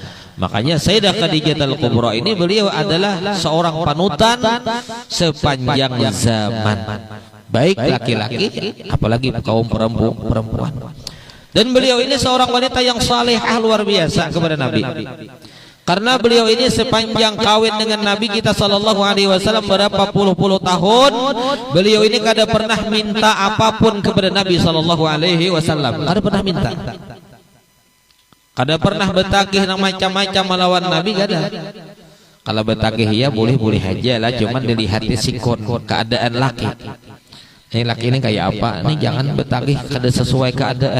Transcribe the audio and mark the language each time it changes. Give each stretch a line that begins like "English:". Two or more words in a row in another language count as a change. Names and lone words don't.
Indonesian: Makanya Sayyidah Khadijah Al-Kubra ini beliau adalah seorang panutan sepanjang zaman, baik laki-laki apalagi kaum perempuan. Dan beliau ini seorang wanita yang salehah luar biasa kepada Nabi.
Banjar: Karena beliau ini sepanjang kawin dengan Nabi kita
Arabic: صلى الله عليه وسلم
Banjar: berapa puluh tahun, beliau ini kada pernah minta apapun kepada Nabi
Arabic: صلى الله عليه وسلم.
Banjar: Kada pernah minta. Kada pernah betagih nang macam-macam melawan Nabi, kada. Kalau betagih ya boleh-boleh aja lah, cuman dilihat sikon keadaan laki. Ini laki ini kayak apa? Ini jangan betagih kada sesuai keadaan.